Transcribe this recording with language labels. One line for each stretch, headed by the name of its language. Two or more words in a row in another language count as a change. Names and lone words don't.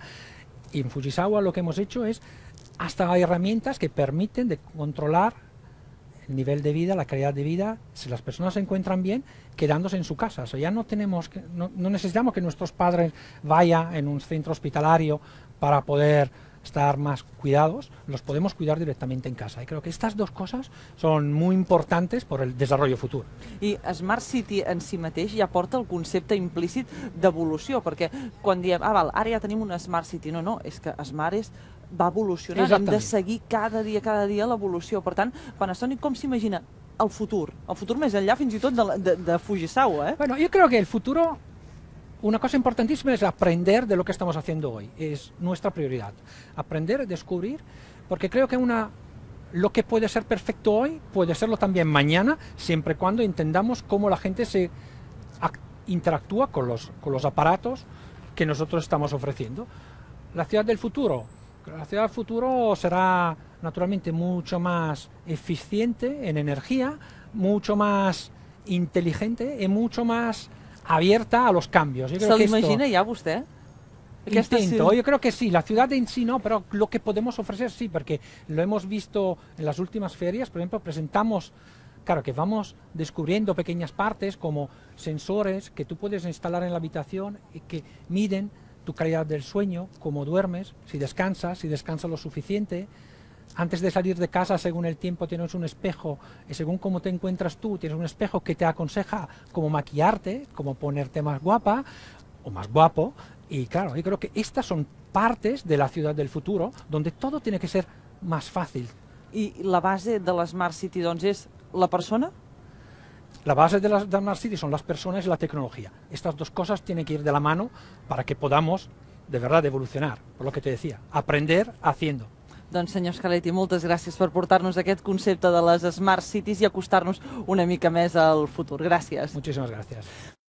Spanish: Y en Fujisawa lo que hemos hecho es, hasta hay herramientas que permiten de controlar el nivel de vida, la calidad de vida, si las personas se encuentran bien, quedándose en su casa. O sea, ya no necesitamos que nuestros padres vayan en un centro hospitalario para poder estar más cuidados, los podemos cuidar directamente en casa. Y creo que estas dos cosas son muy importantes por el desarrollo futuro.
Catalan: I
English: Smart City
Catalan: en si mateix ja porta el concepte implícit d'evolució, perquè quan diem, val, ara ja tenim una
English: Smart City,
Catalan: no, és que Smart va evolucionant, hem de seguir cada dia l'evolució. Per tant, Panasonic com s'imagina el futur més enllà fins i tot de Fujisawa,
Spanish: Bueno, yo creo que el futuro una cosa importantísima es aprender de lo que estamos haciendo hoy, es nuestra prioridad. Aprender, descubrir, porque creo que lo que puede ser perfecto hoy puede serlo también mañana, siempre y cuando entendamos cómo la gente se interactúa con los aparatos que nosotros estamos ofreciendo. La ciudad del futuro será naturalmente mucho más eficiente en energía, mucho más inteligente y mucho más abierta a los cambios.
Catalan: ¿Se l'imagina ja vostè?
Spanish: Yo creo que sí, la ciudad en sí no, pero lo que podemos ofrecer sí, porque lo hemos visto en las últimas ferias. Por ejemplo, presentamos, claro, que vamos descubriendo pequeñas partes como sensores que tú puedes instalar en la habitación y que miden tu calidad del sueño, cómo duermes, si descansas lo suficiente. Antes de salir de casa, según el tiempo, tienes un espejo, y según cómo te encuentras tú, tienes un espejo que te aconseja cómo maquillarte, cómo ponerte más guapa o más guapo. Y claro, yo creo que estas son partes de la ciudad del futuro, donde todo tiene que ser más fácil.
Catalan: I la base de l'
English: Smart City,
Catalan: doncs, és la persona?
Spanish: La base de la
English: Smart City
Spanish: son las personas y la tecnología. Estas dos cosas tienen que ir de la mano para que podamos, de verdad, evolucionar, por lo que te decía, aprender haciendo.
Catalan: Doncs, senyor Scaletti, moltes gràcies per portar-nos aquest concepte de les
English: Smart Cities
Catalan: i acostar-nos una mica més al futur. Gràcies.
Spanish: Muchísimas gracias.